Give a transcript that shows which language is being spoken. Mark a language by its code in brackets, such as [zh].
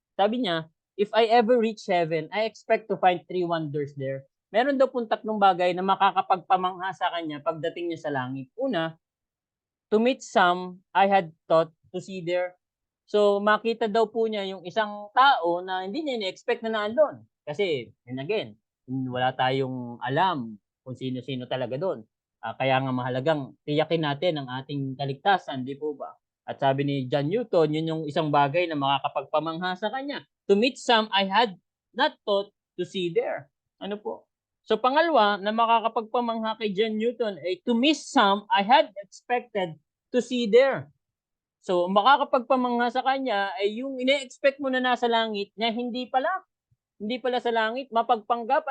[tl] Sabi niya, [en] if I ever reach heaven, I expect to find 3 wonders there. [tl] Meron daw pong 3 bagay na makakapagpamangha sa kanya pagdating niya sa langit. [en] Una, to meet some I had thought to see there. [tl] So, makita daw po niya yung isang tao na hindi niya ina-expect na nando'n. Kasi, [en] and again, [tl] wala tayong alam kung sino-sino talaga do'n. Kaya nga mahalagang tiyakin natin ang ating kaligtasan, di po ba? At sabi ni John Newton, yun yung isang bagay na makakapagpamangha sa kanya. [en] To meet some I had not thought to see there. [tl] Ano po? So pangalawa na makakapagpamangha kay John Newton ay [en] to miss some I had expected to see there. [tl] So makakapagpamangha sa kanya ay yung ine-expect mo na nasa langit niya hindi pala sa langit, mapagpanggap.